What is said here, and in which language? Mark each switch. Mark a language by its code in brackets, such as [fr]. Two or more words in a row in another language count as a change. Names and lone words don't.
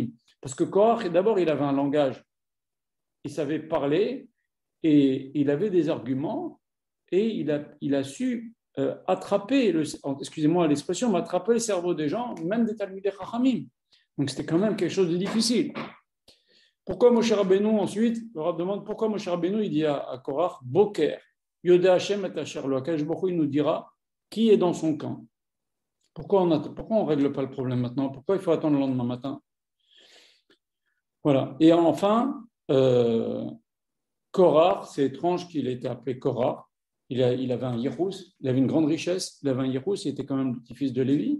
[fr] Parce que Korach, d'abord, il avait un langage. Il savait parler et il avait des arguments et il a su attraper, excusez-moi l'expression, mais attraper le cerveau des gens, même des [he] תלמידי חכמים. [fr] Donc, c'était quand même quelque chose de difficile. Pourquoi Moshe Rabbeinu, ensuite, le Rav demande pourquoi Moshe Rabbeinu, il dit à Korach, [he] בוקר ידע השם את אשר לו, [fr] Akadosh Baruch Hu, il nous dira qui est dans son camp. Pourquoi on ne règle pas le problème maintenant? Pourquoi il faut attendre le lendemain matin? Voilà. Et enfin, Korach, c'est étrange qu'il ait été appelé Korach. Il avait un Yirous, il avait une grande richesse, il avait un Yirous, il était quand même le petit-fils de Lévi.